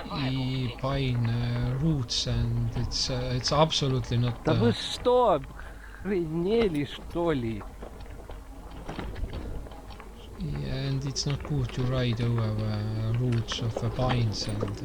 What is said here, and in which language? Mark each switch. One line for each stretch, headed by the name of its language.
English: И pine roots and it's absolutely not...
Russian: Да вы что, охренели что ли?
English: And it's not good to ride over the roots of the pines and...